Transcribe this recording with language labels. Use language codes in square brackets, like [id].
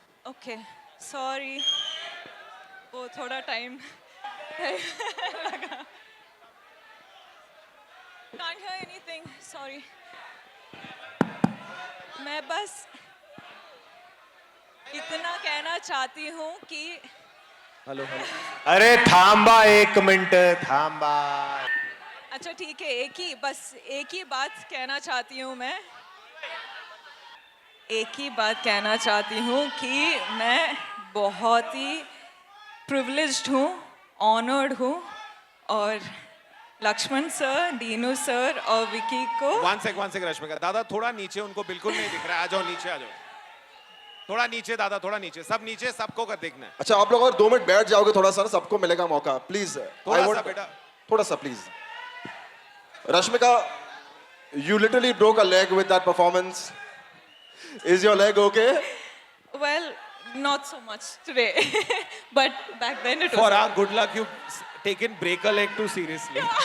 [hi] Okay, sorry, वो थोड़ा time लगा। [en] Can't hear anything, sorry. [hi] मैं बस इतना कहना चाहती हूँ कि हेलो हेलो, अरे थांबा एक मिनट, थांबा। अच्छा ठीक है, एक ही बात कहना चाहती हूँ मैं। एक ही बात कहना चाहती हूँ कि मैं बहुत ही प्रिविलेज्ड हूँ, ऑनर्ड हूँ, और लक्ष्मण सर, दीनू सर और विकी को। [en] one sec [hi] रश्मिका, दादा थोड़ा नीचे, उनको बिल्कुल नहीं दिख रहा है। आ जाओ नीचे, आ जाओ थोड़ा नीचे, दादा थोड़ा नीचे, सब नीचे, सबको कर देखना है। अच्छा आप लोग अगर 2 मिनट बैठ जाओगे थोड़ा सा, सबको मिलेगा मौका, प्लीज। थोड़ा सा बेटा, थोड़ा सा please. [en] Rashmika, you literally broke a leg with that performance. Is your leg okay? Well, not so much today, but back then it was. For our good luck, you've taken break a leg too seriously.